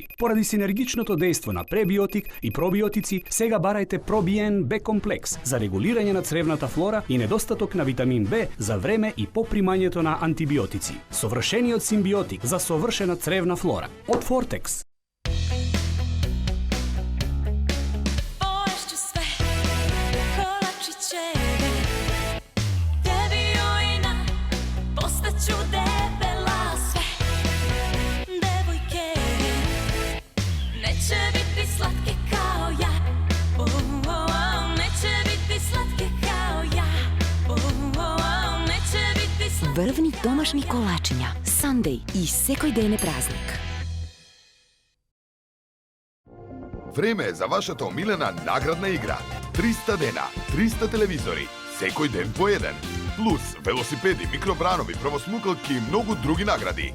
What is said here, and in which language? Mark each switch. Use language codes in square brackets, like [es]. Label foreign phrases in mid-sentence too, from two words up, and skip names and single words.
[mk] Поради синергичното дејство на пребиотик и пробиотици, сега барајте Пробиен Б комплекс за регулирање на цревната флора и недостаток на витамин Б за време и по примањето на антибиотици. Совршениот симбиотик за совршена цревна флора од Фортекс. [sr] Poješću sve, kolačićeve, tebi ujna, postaću debela sve. Devojke, neće biti slatke kao ja, neće biti slatke kao ja, neće biti slatke. [mk] Врвни домашни колачиња, Сандеј и секој ден е празник. Време е за вашата омилена наградна игра. 300 дена, 300 телевизори, секој ден по еден. Плюс велосипеди, микробранови, правосмукалки и многу други награди.